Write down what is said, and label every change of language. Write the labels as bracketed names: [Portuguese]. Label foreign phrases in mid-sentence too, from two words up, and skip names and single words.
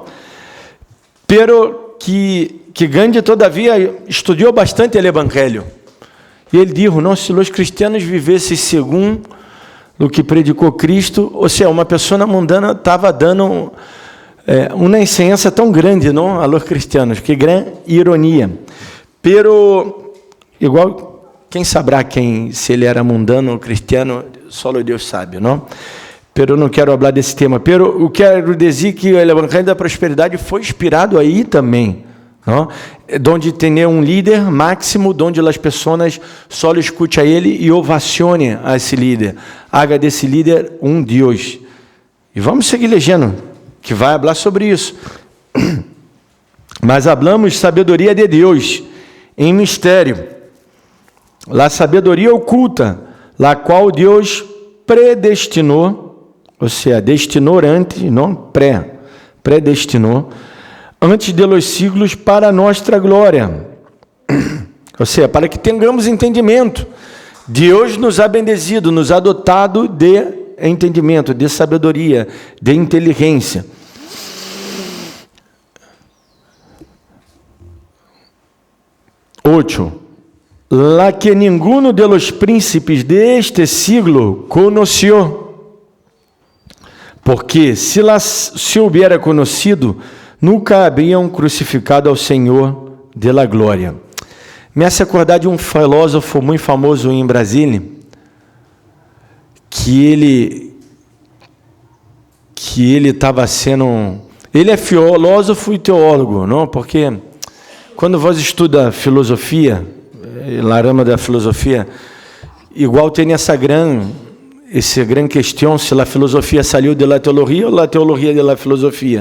[Portuguese] Pero que Gandhi, todavia, estudou bastante o Evangelho. E ele disse, não, se os cristianos vivessem segundo o que predicou Cristo, ou seja, uma pessoa mundana estava dando uma ensinança tão grande, não, [Spanish] a los cristianos, [Portuguese] que grande ironia. [Spanish] Pero, igual, [Portuguese] quem saberá se ele era mundano ou cristiano, só Deus sabe, não? Pero não quero falar desse tema. Pero eu quero dizer que o Evangelho da Prosperidade foi inspirado aí também, não? Onde tem líder máximo, onde as pessoas só escutam a ele e ovacionem a esse líder. Haga desse líder Deus. E vamos seguir lendo, que vai falar sobre isso. Mas hablamos sabedoria de Deus em mistério, a sabedoria oculta, la qual Deus predestinou, ou seja, destinou antes, não predestinou, antes [Spanish] de los siglos [Portuguese] para nossa glória. Ou seja, para que tenhamos entendimento. Deus [Spanish] nos ha [Portuguese] bendezido, [Spanish] nos ha dotado [Portuguese] de entendimento, de sabedoria, de inteligência. [Spanish] La que ninguno de los príncipes de este siglo conoció, porque se se hubiera conocido, [Portuguese] nunca haviam crucificado ao Senhor [Spanish] de la [Portuguese] glória. [Spanish] Me hace acordar [Portuguese] de um filósofo muito famoso em Brasília, que ele estava sendo... Ele é filósofo e teólogo, não? Porque quando você estuda filosofia, na rama da filosofia, igual tem essa grande questão, se a filosofia saiu da teologia ou a teologia da filosofia.